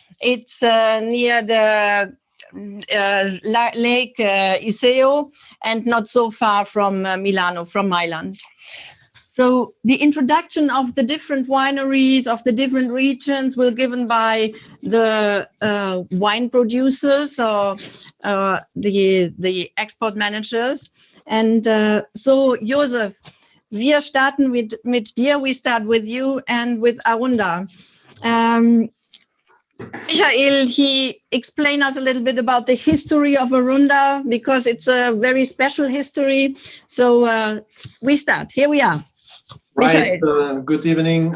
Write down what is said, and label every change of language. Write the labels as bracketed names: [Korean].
[English] It's near the Lake Iseo and not so far from Milano, from Milan. So the introduction of the different wineries of the different regions will be given by the wine producers or the export managers. [German] And so, Josef, wir starten mit dir. [English] We start with you and with Arunda. Michael, he explained us a little bit about the history of Arunda, because it's a very special history. So we start. Here we are. Right. Good evening.